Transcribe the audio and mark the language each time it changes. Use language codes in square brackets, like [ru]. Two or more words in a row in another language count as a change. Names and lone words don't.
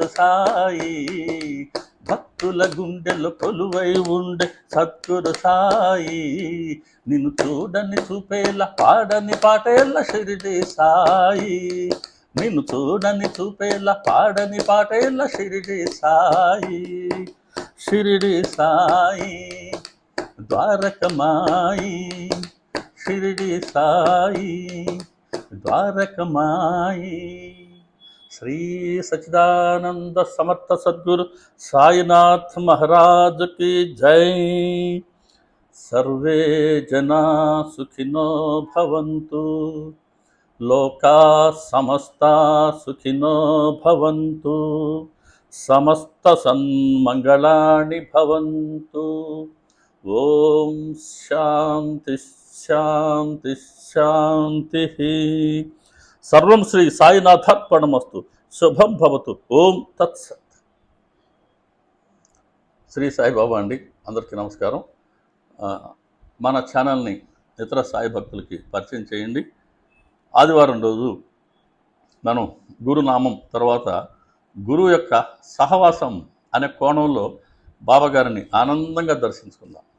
[te] సాయి, భక్తుల గుండెలు కొలువై ఉండే సద్గురు సాయి, నిన్ను చూడని చూపేలా పాడని పాటేళ్ళ షిరిడి సాయి, నిన్ను చూడని చూపేలా పాడని పాటేళ్ళ షిరిడి సాయి, షిరిడి సాయి ద్వారకమాయి, షిరిడి సాయి ద్వారకమాయి. శ్రీ సచ్చిదానంద సమర్థ సద్గురు సాయినాథ్ మహారాజ్ [hi] की जय. [sa] सर्वे जना सुखिनो भवन्तु, लोका समस्ता सुखिनो भवन्तु, समस्त सन्मंगलानि भवन्तु. ओम शांति शांति शांति. सर्वं श्री साईनाथार्पणमस्तु. శుభం భవతు. ఓం తత్సత్. [te] శ్రీ సాయిబాబా అండి. అందరికీ నమస్కారం. మన ఛానల్ని ఇతర సాయి భక్తులకి పరిచయం చేయండి. ఆదివారం రోజు మనం గురునామం తర్వాత గురువు యొక్క సహవాసం అనే కోణంలో బాబాగారిని ఆనందంగా దర్శించుకుందాం.